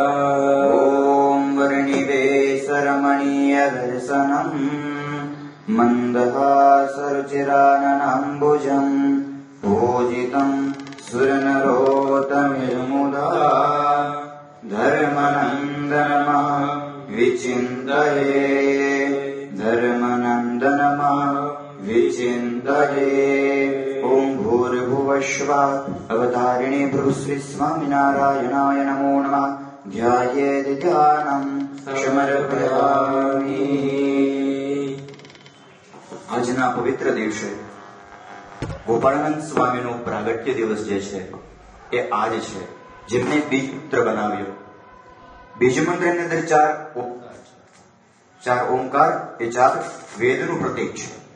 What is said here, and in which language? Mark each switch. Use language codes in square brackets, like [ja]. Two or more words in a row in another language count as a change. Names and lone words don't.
[sa] ओम वर्णिवेशरमणीय दर्शनम् मन्दहासरुचिराननाम्बुजम् पूजितं सुरनरोत्तममुदा धर्मनन्दनमः विचिन्तये धर्मनन्दनमः विचिन्तये। ओम भूर्भुवस्वः अवतारिणे भृगुश्री स्वामिनारायणाय नमो नमः। ध्यायेत् ध्यानं समर्पयामि। [gu] આજના પવિત્ર દિવસે ગોપાળાનંદ સ્વામીનો પ્રાગટ્ય દિવસ જે છે એ આજ છે, જેમને બીજ પુત્ર બનાવ્યો. બીજ મંત્રની અંદર ચાર ઓમકાર એ ચાર વેદનું પ્રતીક છે.